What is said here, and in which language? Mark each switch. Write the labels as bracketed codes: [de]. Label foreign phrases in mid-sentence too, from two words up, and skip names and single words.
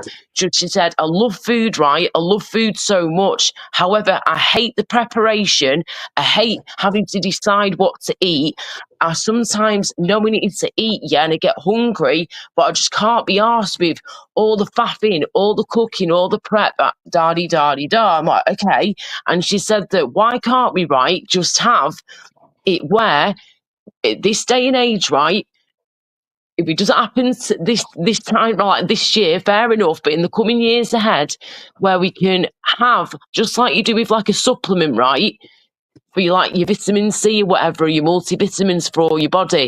[en] She said, I love food, right? I love food so much. However, I hate the preparation. I hate having to decide what to eat. I sometimes know we need to eat, yeah, and I get hungry, but I just can't be arsed with all the faffing, all the cooking, all the prep, da-dee-da-dee-da. I'm like, okay. And she said that why can't we, right, just have it where at this day and age, right, if it doesn't happen this time, like this year, fair enough, but in the coming years ahead, where we can have, just like you do with like a supplement, right, for your vitamin C or whatever, your multivitamins for all your body.